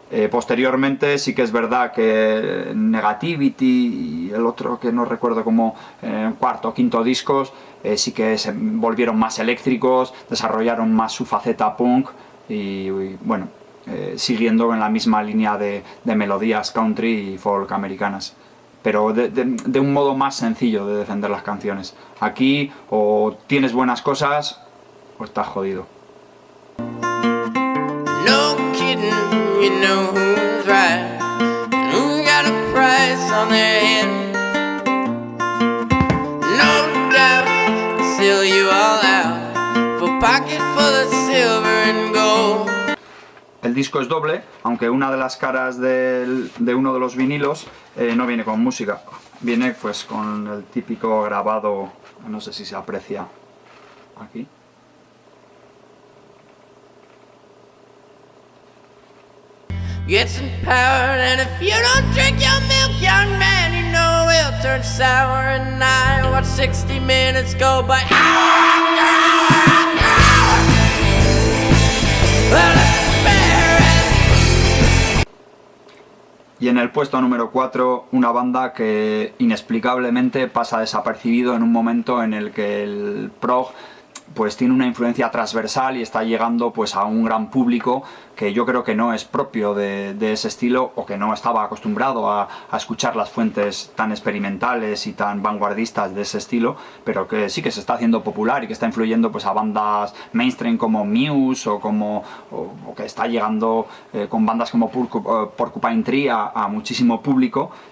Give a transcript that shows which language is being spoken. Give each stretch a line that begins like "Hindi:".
Spanish: Posteriormente sí que es verdad que Negativity y el otro que no recuerdo como cuarto o quinto discos sí que se volvieron más eléctricos, desarrollaron más su faceta punk y bueno, siguiendo en la misma línea de melodías country y folk americanas, pero de un modo más sencillo de defender las canciones. Aquí o tienes buenas cosas o estás jodido.
English: No kidding, you know who's right, and who's got a price on their head. No doubt, they'll sell you all out for a pocket full of silver and gold.
Spanish: El disco es doble, aunque una de las caras de uno de los vinilos no viene con música, viene pues con el típico grabado, no sé si se aprecia aquí.
English: Get some power, and if you don't drink your milk, young man, you know it'll turn sour. And I watch 60 minutes go by hour after hour. Well,
Spanish: y en el puesto número 4, una banda que inexplicablemente pasa desapercibido en un momento en el que el prog pues tiene una influencia transversal y está llegando pues a un gran público que yo creo que no es propio de ese estilo, o que no estaba acostumbrado a escuchar las fuentes tan experimentales y tan vanguardistas de ese estilo, pero que sí que se está haciendo popular y que está influyendo pues a bandas mainstream como Muse o que está llegando con bandas como Porcupine Tree a muchísimo público.